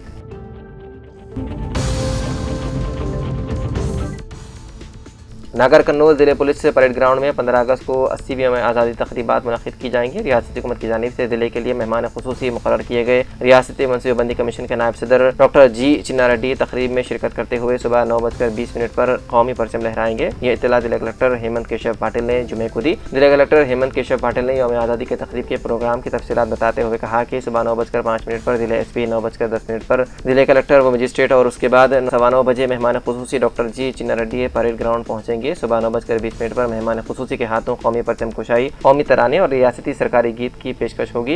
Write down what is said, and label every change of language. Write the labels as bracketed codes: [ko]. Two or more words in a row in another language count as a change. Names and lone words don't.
[ur] ناگر قنوج ضلع پولیس سے پریڈ گراؤنڈ میں 15 اگست کو 80ویں یوم آزادی تقریبات منعقد کی جائیں گی۔ ریاستی حکومت کی جانب سے ضلع کے لیے مہمان خصوصی مقرر کیے گئے ریاستی منصوبہ بندی کمیشن کے نائب صدر ڈاکٹر جی چنا ریڈی تقریب میں شرکت کرتے ہوئے صبح 9:20 پر قومی پرچم لہرائیں گے۔ یہ اطلاع ضلع کلکٹر ہیمنت کیشو پاٹل نے جمعے کو دی۔ ضلع کلکٹر ہیمنت کیشو پاٹل نے یوم آزادی کے تقریب کے پروگرام کی تفصیلات بتاتے ہوئے کہا کہ صبح 9:05 پر ضلع ایس پی، 9:10 پر ضلع کلکٹر و مجسٹریٹ اور اس کے بعد 9:15 بجے مہمان خصوصی ڈاکٹر جی چنا ریڈی پریڈ گراؤنڈ پہنچیں گے۔ صبح 9:20 پر مہمان خصوصی کے ہاتھوں قومی پرچم کشائی، قومی ترانے اور ریاستی سرکاری گیت کی پیشکش ہوگی۔